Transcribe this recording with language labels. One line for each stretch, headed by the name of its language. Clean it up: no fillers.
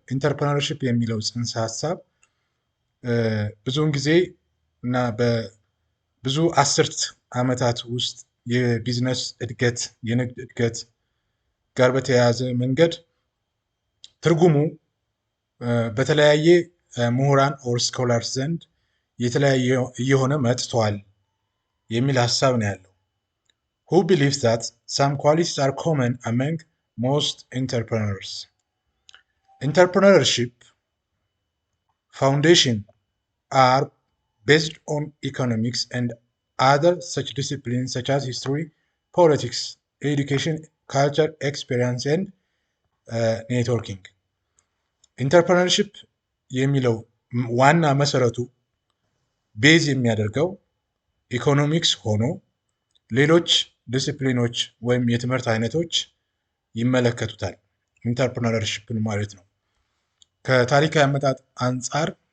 Amharic: ኢንተርፕረነርሺፕ የሚለው ጽንሰ ሀሳብ ብዙውን ጊዜ እና በብዙ አስርት ዓመታት ውስጥ የቢዝነስ እድገት የንግድ እድገት ጋር በተያያዘ መንገድ ትርጉሙ በተለያየ ምሁራን
English: ኦር ስኮላርስ
Amharic: ዘንድ የተለያየ እየሆነ መጥቷል የሚል ሀሳብ ነው ያለው።
English: Who believes that some qualities are common among most entrepreneurs. Entrepreneurship foundation are based on economics and other such disciplines such as history, politics, education, culture, experience and networking.
Amharic: ኢንተርፕረነርሺፕ የሚለው ዋና መሰረቱ ቤዝ የሚያደርገው ኢኮኖሚክስ ሆኖ ሌሎች ዲሲፕሊኖች ወይም የትምህርት አይነቶች ይመለከቱታል ኢንተርፕረነርሺፕን ማለት ነው። ከታሪካዊ አመጣጥ አንጻር